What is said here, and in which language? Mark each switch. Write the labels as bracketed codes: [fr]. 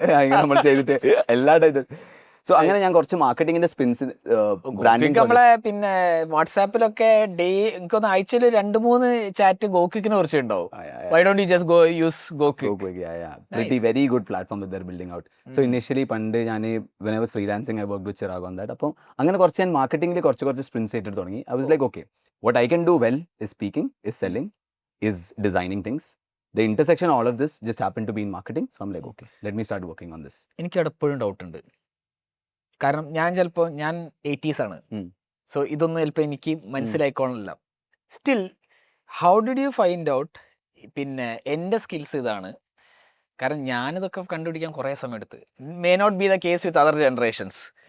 [ml] അങ്ങനെ നമ്മൾ ചെയ്തിട്ട് എല്ലാ സോ അങ്ങനെ ഞാൻ കുറച്ച് മാർക്കറ്റിംഗിന്റെ സ്പിൻസ് ബ്രാൻഡിംഗ് നമ്മളെ പിന്നെ വാട്സാപ്പിലൊക്കെ എനിക്കൊന്ന് ആഴ്ചയിൽ 2-3 ചാറ്റ് GoQuickനെ കുറിച്ച് ഉണ്ടാവും. [en] Why don't you just go use GoQuick? Pretty very good platform that they're building out. So initially [ml] പണ്ട് ഞാൻ [en] when I was freelancing I worked with Chirag on that. [ml] അപ്പം അങ്ങനെ കുറച്ച് ഞാൻ മാർക്കറ്റിംഗിൽ കുറച്ച് സ്പ്രിൻസ് എടുത്ത് തുടങ്ങി. [en] I was like okay, what I can do well is speaking, is selling, is designing things. The intersection all of this just happened to be in marketing. So I'm like okay, let me start working on this. [ml] എനിക്ക് എപ്പോഴും doubt ഉണ്ട്, കാരണം ഞാൻ 80s ആണ്. So ഇതൊന്നും ചിലപ്പോൾ എനിക്ക് മനസ്സിലായിക്കോളണില്ല. [en] still how did you find out [ml] പിന്നെ എൻ്റെ സ്കിൽസ് ഇതാണ്? കാരണം ഞാനിതൊക്കെ കണ്ടുപിടിക്കാൻ കുറേ സമയം എടുത്ത്. [en] May not be the case with other generations.